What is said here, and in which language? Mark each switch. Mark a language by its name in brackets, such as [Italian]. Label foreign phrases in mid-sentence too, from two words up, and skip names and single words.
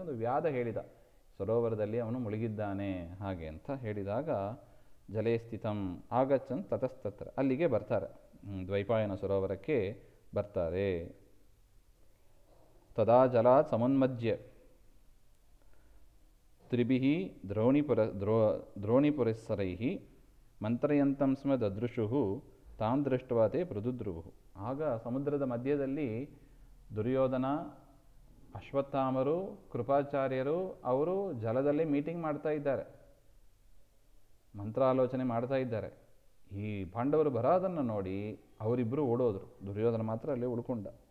[Kannada] ಒಂದು ವ್ಯಾಧ ಹೇಳಿದ, ಸರೋವರದಲ್ಲಿ ಅವನು ಮುಳುಗಿದ್ದಾನೆ ಹಾಗೆ ಅಂತ ಹೇಳಿದಾಗ [Sanskrit] ಜಲೇ ಸ್ಥಿತಂ ಆಗಚ್ಚನ್ ತತಸ್ತತ್ರ, [Kannada] ಅಲ್ಲಿಗೆ ಬರ್ತಾರೆ, ದ್ವೈಪಾಯನ ಸರೋವರಕ್ಕೆ ಬರ್ತಾರೆ. [Sanskrit] ತದಾ ಜಲಾತ್ ಸಮುನ್ಮಜ್ಯ ತ್ರಿಭಿಃ ದ್ರೋಣಿಪುರಸ್ಸರೈಃ ಮಂತ್ರಯಂತಂ ಸ್ಮ ದದೃಶುಃ ತಾನ್ ದೃಷ್ಟ್ವಾ ತೇ ಪ್ರದುದ್ರುವುಃ. [Kannada] ಆಗ ಸಮುದ್ರದ ಮಧ್ಯದಲ್ಲಿ ದುರ್ಯೋಧನ, ಅಶ್ವತ್ಥಾಮರು, ಕೃಪಾಚಾರ್ಯರು ಅವರು ಜಲದಲ್ಲಿ ಮೀಟಿಂಗ್ ಮಾಡ್ತಾ ಇದ್ದಾರೆ, ಮಂತ್ರಾಲೋಚನೆ ಮಾಡ್ತಾ ಇದ್ದಾರೆ. ಈ ಪಾಂಡವರು ಬರೋದನ್ನು ನೋಡಿ ಅವರಿಬ್ಬರು ಓಡೋದ್ರು, ದುರ್ಯೋಧನ ಮಾತ್ರ ಅಲ್ಲಿ ಉಳ್ಕೊಂಡ.